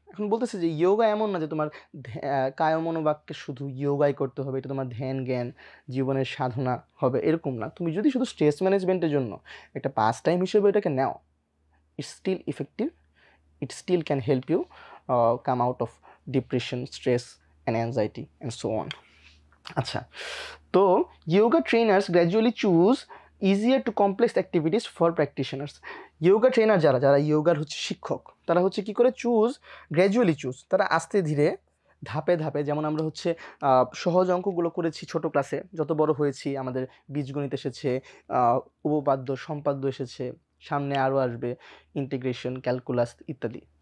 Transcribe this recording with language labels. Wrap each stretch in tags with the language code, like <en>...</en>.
<bn>এখন বলতেছে যে ইয়োগা এমন না যে তোমার কায় মনোবাক্যে শুধু ইয়োগাই করতে হবে, এটা তোমার ধ্যান জ্ঞান জীবনের সাধনা হবে এরকম না। তুমি যদি শুধু স্ট্রেস ম্যানেজমেন্টের জন্য একটা পাস টাইম হিসেবে এটাকে নাও,</bn> <en>It's still effective, it still can help you come out of depression, stress and anxiety and so on.</en> <bn>আচ্ছা, তো</bn> <en>yoga trainers gradually choose easier to complex activities for practitioners.</en> <bn>yoga trainer যারা yogaর হচ্ছে শিক্ষক, তারা হচ্ছে কি করে গ্র্যাজুয়ালি চুজ, তারা আস্তে ধীরে ধাপে ধাপে, যেমন আমরা হচ্ছে সহজ অঙ্কগুলো করেছি ছোট ক্লাসে, যত বড় হয়েছি আমাদের বীজগণিত এসেছে, উপপাদ্য সম্পাদ্য এসেছে, সামনে আরও আসবে ইন্টিগ্রেশন, ক্যালকুলাস ইত্যাদি।</bn>